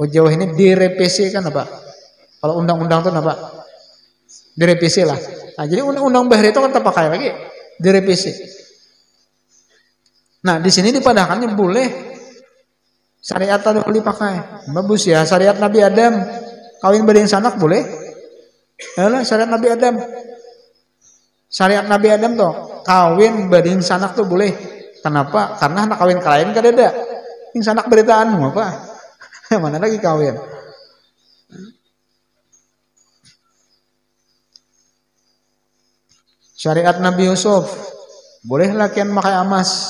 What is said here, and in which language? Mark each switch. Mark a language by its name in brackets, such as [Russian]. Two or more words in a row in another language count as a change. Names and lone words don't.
[Indonesian] jauh ini direvisi kan apa? Kalau undang-undang itu apa? Direvisi lah. [Banjar] Nah, jadi undang-undang bahari itu kan terpakai lagi, direvisi. Nah, di sini dipadahkannya boleh syariat ada boleh pakai. Bagus ya, syariat Nabi Adam kawin berding sanak boleh. Yalah, syariat Nabi Adam. Syariat Nabi Adam tuh kawin berding sanak tuh boleh. [Indonesian] Kenapa? [Banjar] Karena anak kawin kalian kadeda. Yang sanak beritaanmu apa? [Indonesian] Mana lagi kawin? [Banjar] Syariat Nabi Yusuf boleh lakian makai emas.